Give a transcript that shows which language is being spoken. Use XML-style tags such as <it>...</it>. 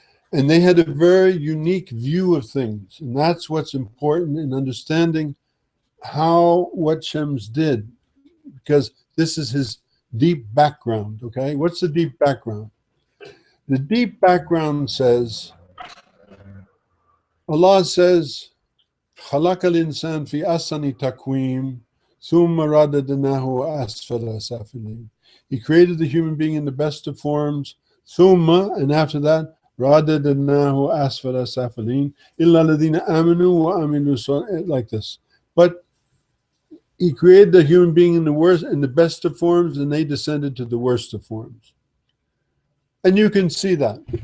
<en>And they had a very unique view of things. And that's what's important in understanding what Shams did, because this is his deep background, okay? What's the deep background? The deep background says, Allah says,</en> <ar>خَلَقَ الْإِنسَانَ فِي أَحْسَنِ تَقْوِيمٍ ثُمَّ رَدَدْنَاهُ أَسْفَلَ سَافِلِينَ.</ar> <en>He created the human being in the best of forms, ثُمَّ, and after that,</en> <ar>رَدَدْنَاهُ أَسْفَلَ سَافِلِينَ إِلَّا الَّذِينَ آمَنُوا وَعَمِلُوا</ar> <en>like this. But he created the human being in the best of forms, and they descended to the worst of forms. And you can see that.</en>